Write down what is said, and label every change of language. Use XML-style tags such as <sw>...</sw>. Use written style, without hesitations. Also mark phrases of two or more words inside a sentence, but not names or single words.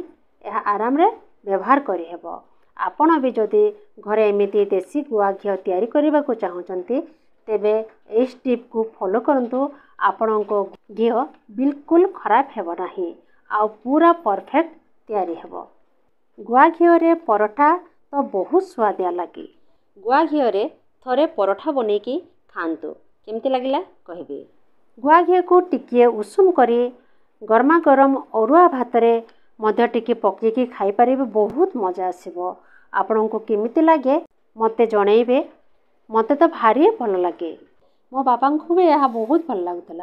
<or>ଏହା ଆରାମ ରେ ବ୍ୟବହାର କରି ହେବ। ଆପଣ ବି ଯଦି ଘରେ ଏମିତି ଦେଶୀ ଗୁଆ ଘିଅ ତିଆରି କରିବା କୁ ଚାହୁଁଛନ୍ତି ତେବେ ଏ ଷ୍ଟେପ କୁ ଫଲୋ କରନ୍ତୁ। ଆପଣଙ୍କ ଘିଅ ବିଲକୁଲ ଖରାପ ହେବ ନାହିଁ ଆ ପୂରା ପରଫେକ୍ଟ ତିଆରି ହେବ। ଗୁଆ ଘିଅ ରେ ପରଟା ତ ବହୁତ ସୁଆଦିଆ ଲାଗେ। ଗୁଆ ଘିଅ ରେ ଥରେ ପରଟା ବନେଇକି ଖାଆନ୍ତୁ। କେମିତି ଲାଗିଲା କହିବେ। ଗୁଆ ଘିଅକୁ ଟିକିଏ ଉଷୁମ କରି ଗରମା ଗରମ ଅରୁଆ ଭାତରେ ମଧ୍ୟ ଟିକେ ପକାଇକି ଖାଇପାରିବେ। ବହୁତ ମଜା ଆସିବ। ଆପଣଙ୍କୁ କେମିତି ଲାଗେ ମୋତେ ଜଣେଇବେ। ମୋତେ ତ ଭାରି ଭଲ ଲାଗେ। ମୋ ବାପାଙ୍କୁ ବି ଏହା ବହୁତ ଭଲ ଲାଗୁଥିଲା।</or>